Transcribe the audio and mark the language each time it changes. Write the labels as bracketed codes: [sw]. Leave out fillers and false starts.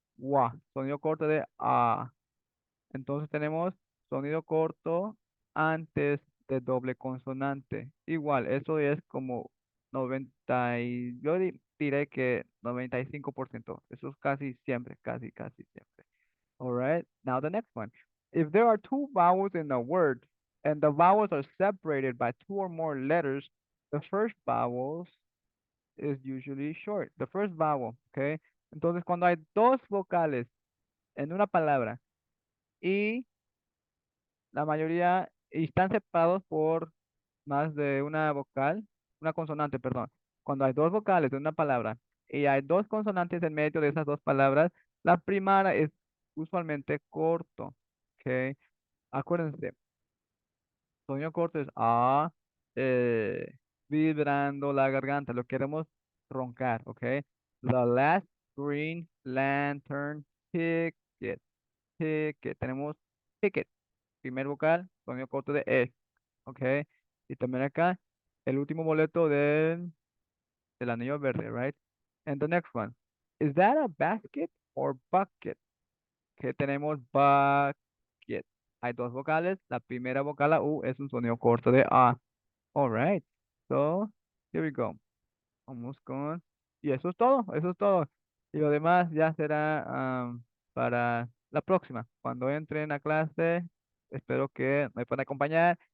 [es] Wa, sonido corto de A. Entonces tenemos sonido corto antes de doble consonante. Igual, eso es como 90 y yo diré que 95%. Eso es casi siempre, casi siempre. [en] All right, now the next one. If there are two vowels in a word and the vowels are separated by two or more letters, the first vowel is usually short. The first vowel, okay? [es] Entonces, cuando hay dos vocales en una palabra y la mayoría y están separados por más de una vocal, una consonante, perdón. Cuando hay dos vocales en una palabra y hay dos consonantes en medio de esas dos palabras, la primera es usualmente corto, ¿ok? Acuérdense, sonido corto es A, eh, vibrando la garganta, lo queremos roncar, ¿ok? [en] The last green lantern ticket, [es] ticket, tenemos ticket, primer vocal, sonido corto de E, ¿ok? Y también acá, el último boleto del anillo verde, right? [en] And the next one, is that a basket or bucket? [es] Que tenemos bucket. Hay dos vocales. La primera vocal, la U, es un sonido corto de A. [en] All right. So, here we go. [es] Vamos con... Y eso es todo, eso es todo. Y lo demás ya será para la próxima. Cuando entren a clase, espero que me puedan acompañar.